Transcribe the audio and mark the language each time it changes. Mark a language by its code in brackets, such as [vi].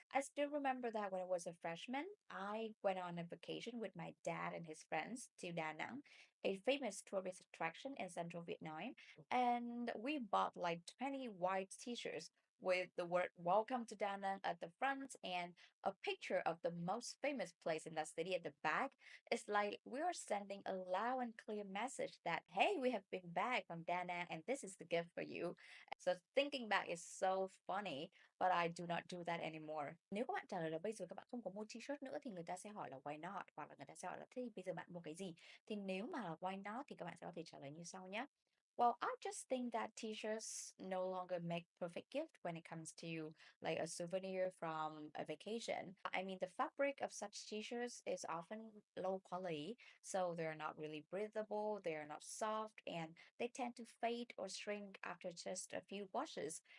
[en] I still remember that when I was a freshman, I went on a vacation with my dad and his friends to Da Nang, a famous tourist attraction in central Vietnam, and we bought like 20 white t-shirts with the word welcome to Da Nang at the front and a picture of the most famous place in that city at the back. It's like we are sending a loud and clear message that, hey, we have been back from Da Nang and this is the gift for you. So thinking back is so funny, but I do not do that anymore. [vi] Nếu các bạn trả lời là bây giờ các bạn không có mua t-shirt nữa thì người ta sẽ hỏi là [en] why not, [vi] hoặc là người ta sẽ hỏi là thế thì bây giờ bạn mua cái gì? Thì nếu mà là [en] why not [vi] thì các bạn sẽ có thể trả lời như sau nhé. [en] Well, I just think that t-shirts no longer make perfect gift when it comes to like a souvenir from a vacation. I mean, the fabric of such t-shirts is often low quality, so they're not really breathable, they're not soft, and they tend to fade or shrink after just a few washes.